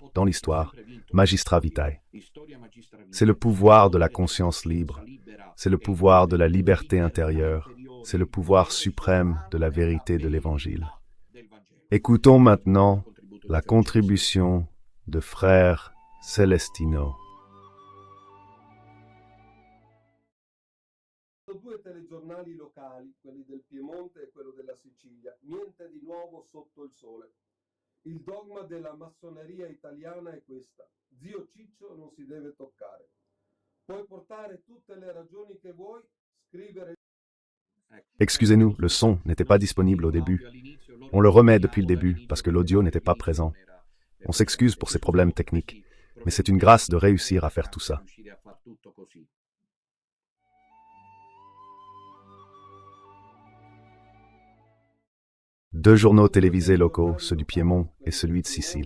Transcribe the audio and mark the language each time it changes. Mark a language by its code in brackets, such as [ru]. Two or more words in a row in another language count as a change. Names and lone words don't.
[fr] Dans l'histoire, [la] Magistra Vitae. [fr] C'est le pouvoir de la conscience libre. C'est le pouvoir de la liberté intérieure. C'est le pouvoir suprême de la vérité de l'Évangile. Écoutons maintenant la contribution de frère Celestino. [it] Due telegiornali locali, quelli del Piemonte e quello della Sicilia. Niente di nuovo sotto il sole. Il dogma della massoneria italiana è questa: zio Ciccio non si deve toccare. Puoi portare tutte le ragioni che vuoi, scrivere. [fr] Excusez-nous, le son n'était pas disponible au début. On le remet depuis le début parce que l'audio n'était pas présent. On s'excuse pour ces problèmes techniques, mais c'est une grâce de réussir à faire tout ça. Deux journaux télévisés locaux, ceux du Piémont et celui de Sicile.